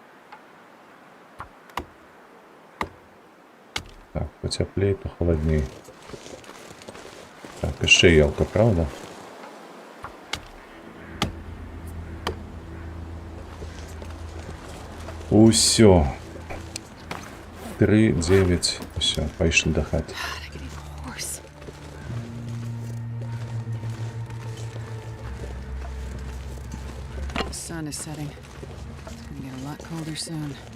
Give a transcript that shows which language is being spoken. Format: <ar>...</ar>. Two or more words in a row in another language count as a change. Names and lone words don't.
<be>Так, пацяплей, то халадней. Так, яшчэ елка, правда? Усё. 3, 9. Усё, пайшлі да хаты.</be> <en>God, I could eat a horse. The sun is setting. It's gonna get a lot colder soon.</en>